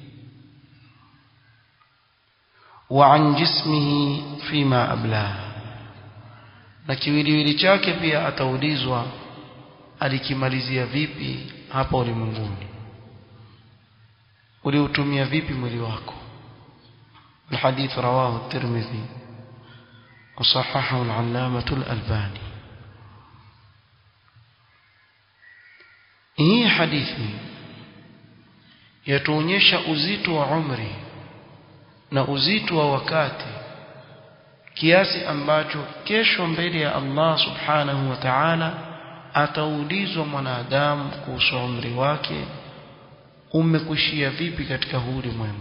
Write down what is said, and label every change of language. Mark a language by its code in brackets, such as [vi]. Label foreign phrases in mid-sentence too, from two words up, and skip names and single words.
[ar] وعن جسمه فيما أبلاه, [sw] na kiwiliwili chake pia ataulizwa alikimalizia vipi hapa ulimwenguni, uliutumia vipi mwili wako. [ar] الحديث رواه الترمذي وصححه العلامة الألباني. [sw] hii hadithi yatuonyesha uzito wa umri na uzito wa wakati, kiasi ambacho kesho mbele ya [ar] الله سبحانه وتعالى [sw] ataulizwa mwanadamu kuhusu umri wake, umekuishia vipi katika huu ulimwengu.